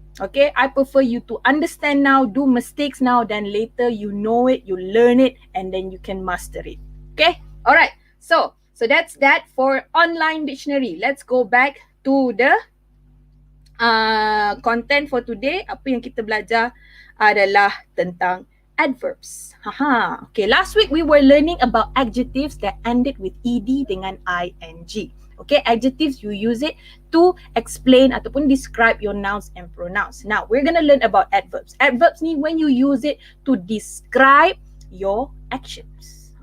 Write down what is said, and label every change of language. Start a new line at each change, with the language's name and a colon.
English: Okay, I prefer you to understand now, do mistakes now, then later you know it, you learn it, and then you can master it. Okay, alright, so that's that for online dictionary. Let's go back to the content for today.
Malay: Apa yang kita belajar adalah tentang adverbs. Okay, last week we were learning about adjectives that ended with ed dengan ing. Okay, adjectives, you use it to explain ataupun describe your nouns and pronouns. Now, we're gonna learn about adverbs. Adverbs ni when you use it to describe your actions.